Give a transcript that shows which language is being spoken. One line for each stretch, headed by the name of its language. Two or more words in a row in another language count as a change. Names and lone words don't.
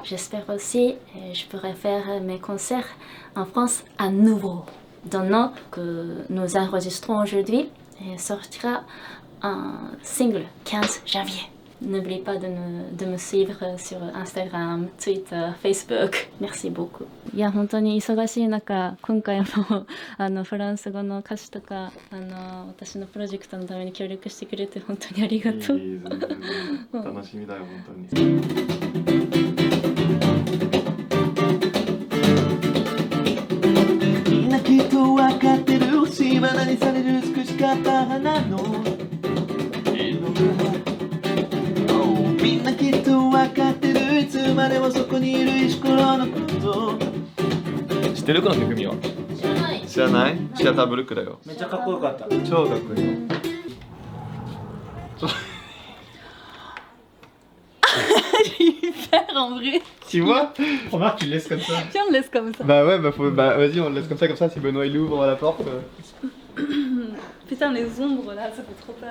French: J'espère aussi que je pourrai faire mes concerts en France à nouveau. Dans le nom que nous enregistrons aujourd'hui, sortira un single 15 janvier. N'oubliez pas de me suivre sur Instagram, Twitter, Facebook. Merci beaucoup.
Japanese: いや、本当に忙しい中、今回もフランス語の歌詞とか私のプロジェクトのために協力してくれて本当にありがとう。楽しみだよ本当に。みんなきっとわかってる、しばなにされる美しかった花の色が。みんなきっとわかってる、いつまでもそこにいる石ころのこと。知ってるこの曲は？知らない？シアターブルックだよ。めっちゃかっこよかった。超かっこいいよ。
French: Hyper en vrai. Tu vois? Remarque, tu le laisses comme ça. Tiens, on le laisse comme ça. Bah ouais, bah vas-y, on le laisse comme ça si Benoît il ouvre la porte. Putain, les ombres là, ça fait trop peur.